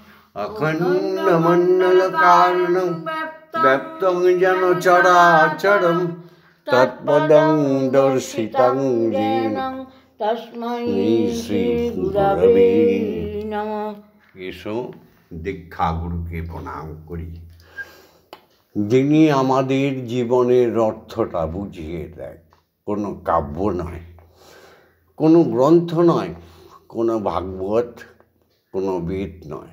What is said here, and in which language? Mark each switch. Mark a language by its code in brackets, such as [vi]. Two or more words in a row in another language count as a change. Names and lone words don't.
[sa] অখণ্ডমণ্ডলকারণং ব্যপ্তং যেন চরাচরং তৎপদং দর্শিতং येन তস্मै শ্রী গুরবে নমঃ। [bn] এসো দীক্ষা গুরুকে প্রণাম করি, যিনি আমাদের জীবনের অর্থটা বুঝিয়ে দেয়। কোনো কাব্য নয়, কোনো গ্রন্থ নয়, কোনো ভাগবত, কোনো বেদ নয়।